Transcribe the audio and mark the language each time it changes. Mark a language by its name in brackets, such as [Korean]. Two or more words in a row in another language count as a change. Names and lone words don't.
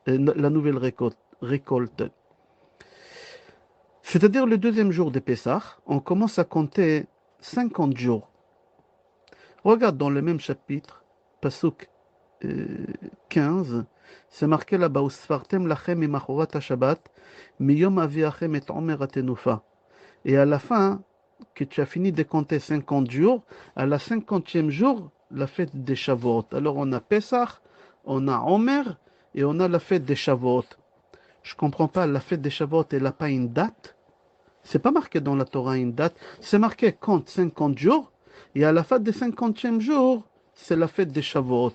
[French] Récolte. C'est-à-dire le deuxième jour de Pessah, on commence à compter 50 jours. Regarde dans le même chapitre, Pasuk 15, c'est marqué là-bas, [Hebrew] וספרתם לכם ממחרת השבת, מיום הביאכם את עומר התנופה. [French] Et à la fin, que tu as fini de compter 50 jours, à la 50e jour, la fête des Shavuot. Alors on a Pessah, on a Omer et on a la fête des Shavuot. Je ne comprends pas, la fête des Shavuot, elle n'a pas une date. C'est pas marqué dans la Torah une date. C'est marqué compte 50 jours et à la fin des 50e jour, c'est la fête des Shavuot.